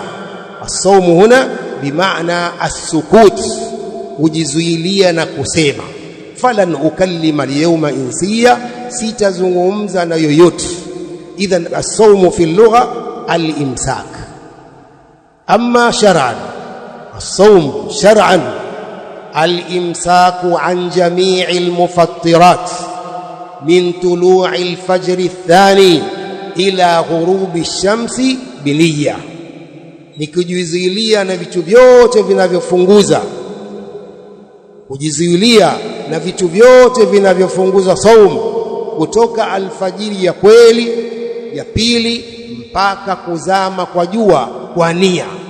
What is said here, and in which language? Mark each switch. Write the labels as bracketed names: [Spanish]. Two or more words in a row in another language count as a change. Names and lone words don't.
[Arabic] الصوم هنا بمعنى السكوت, [Swahili] kujizuilia na kusema. [Arabic] فلن أكلم اليوم إنسيا, [Swahili] sitazungumza na yoyote. [Arabic] إذن الصوم في اللغة الإمساك. أما شرعا، الصوم شرعا الإمساك عن جميع المفطرات من طلوع الفجر الثاني إلى غروب الشمس بنية, [Swahili] ni kujizuilia na vitu vyote vinavyofunguza, kujizuilia na vitu vyote vinavyofunguza saumu kutoka alfajiri ya kweli ya pili mpaka kuzama kwa jua, kwa nia.